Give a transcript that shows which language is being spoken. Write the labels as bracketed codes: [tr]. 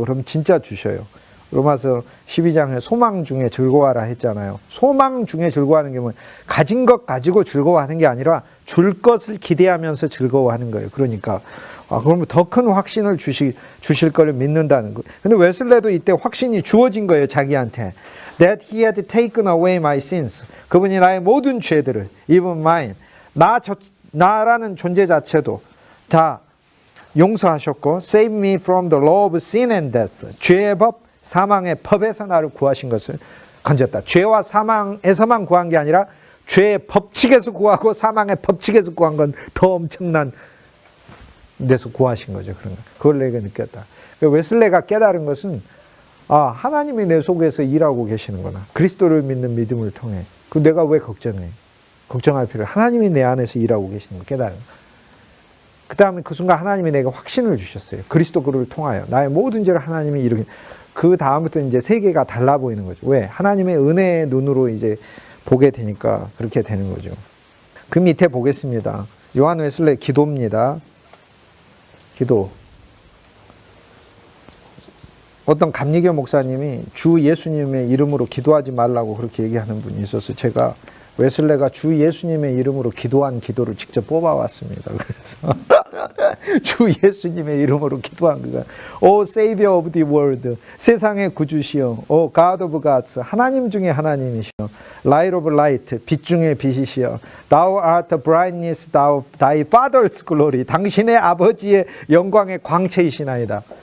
[ko] 그럼 진짜 주셔요. 로마서 12장에 소망 중에 즐거워하라 했잖아요. 소망 중에 즐거워하는 게 뭐예요? 가진 것 가지고 즐거워하는 게 아니라 줄 것을 기대하면서 즐거워하는 거예요. 그러니까 그러면 더 큰 확신을 주실 걸 믿는다는 거예요. 근데 웨슬레도 이때 확신이 주어진 거예요. 자기한테. [en] That he had taken away my sins. [ko] 그분이 나의 모든 죄들을, [en] even mine, [ko] 나라는 존재 자체도 다 용서하셨고, [en] save me from the law of sin and death. [ko] 죄의 법, 사망의 법에서 나를 구하신 것을 건졌다. 죄와 사망에서만 구한 게 아니라 죄의 법칙에서 구하고 사망의 법칙에서 구한 건 더 엄청난 데서 구하신 거죠. 그런 거. 그걸 내가 느꼈다. 웨슬레가 깨달은 것은 하나님이 내 속에서 일하고 계시는구나. 그리스도를 믿는 믿음을 통해. 그 내가 왜 걱정해? 걱정할 필요. 하나님이 내 안에서 일하고 계시는 거 깨달은 거. 그 다음에 그 순간 하나님이 내게 확신을 주셨어요. 그리스도를 통하여 나의 모든 죄를 하나님이 이루게. 그 다음부터 이제 세계가 달라 보이는 거죠. 왜? 하나님의 은혜의 눈으로 이제 보게 되니까 그렇게 되는 거죠. 그 밑에 보겠습니다. 요한 웨슬레 기도입니다. 기도. 어떤 감리교 목사님이 주 예수님의 이름으로 기도하지 말라고 그렇게 얘기하는 분이 있어서 제가 웨슬레가 주 예수님의 이름으로 기도한 기도를 직접 뽑아왔습니다. 그래서 주 예수님의 이름으로 기도한 거가 [en] O Savior of the world, [ko] 세상의 구주시여, [en] O God of gods, [ko] 하나님 중에 하나님이시여, [en] Light of light, [ko] 빛 중에 빛이시여, [en] Thou art the brightness, Thou Thy Father's glory, [ko] 당신의 아버지의 영광의 광채이시나이다.